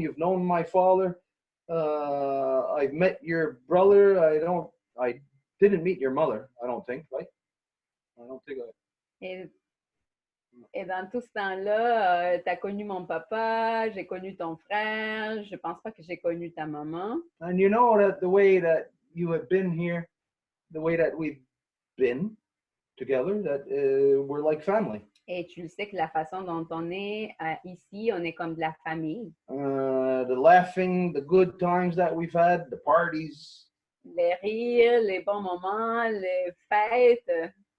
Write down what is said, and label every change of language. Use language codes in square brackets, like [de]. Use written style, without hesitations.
[en] You've known my father. I've met your brother. I didn't meet your mother, I don't think, right? I don't think I... [fr] Et dans tout ce temps-là, tu as connu mon papa, j'ai connu ton frère, je pense pas que j'ai connu ta maman. [en] And you know that the way that you have been here, the way that we've been together, that we're like family. [fr] Et tu le sais que la façon dont on est ici, on est comme de la famille. [en] The laughing, the good times that we've had, the parties. [fr] Les rires, les bons moments, les fêtes.